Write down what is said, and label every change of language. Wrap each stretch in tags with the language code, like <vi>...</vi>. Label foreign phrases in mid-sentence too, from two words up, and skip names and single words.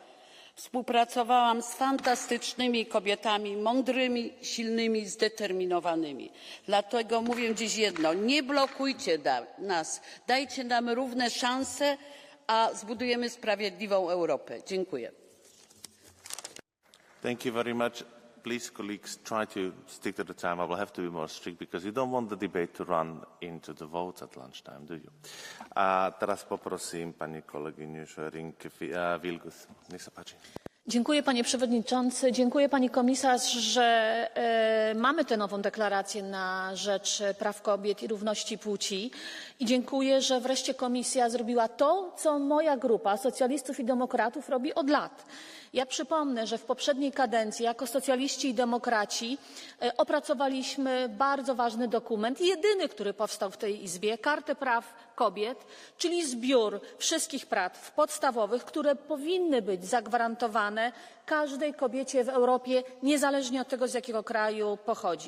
<pl>Współpracowałam z fantastycznymi kobietami, mądrymi, silnymi, zdeterminowanymi. Dlatego mówię dziś jedno, nie blokujcie nas, dajcie nam równe szanse, a zbudujemy sprawiedliwą Europę. Dziękuję.</pl> <en>Thank you very much. Please, colleagues, try to stick to the time. I will have to be more strict because you don't want the debate to run into the votes at lunchtime, do you?</en> <sk>A teraz poprosím pani kolegyňu Rinke Vilgus. Nech sa páči.</sk> <pl>Dziękuję panie przewodniczący, dziękuję pani komisarz, że mamy tę nową deklarację na rzecz praw kobiet i równości płci i dziękuję, że wreszcie komisja zrobiła to, co moja grupa socjalistów i demokratów robi od lat. Ja przypomnę, że w poprzedniej kadencji jako socjaliści i demokraci opracowaliśmy bardzo ważny dokument, jedyny, który powstał w tej Izbie, Kartę Praw Kobiet, czyli zbiór wszystkich praw podstawowych, które powinny być zagwarantowane każdej kobiecie w Europie, niezależnie od tego, z jakiego kraju pochodzi.</pl>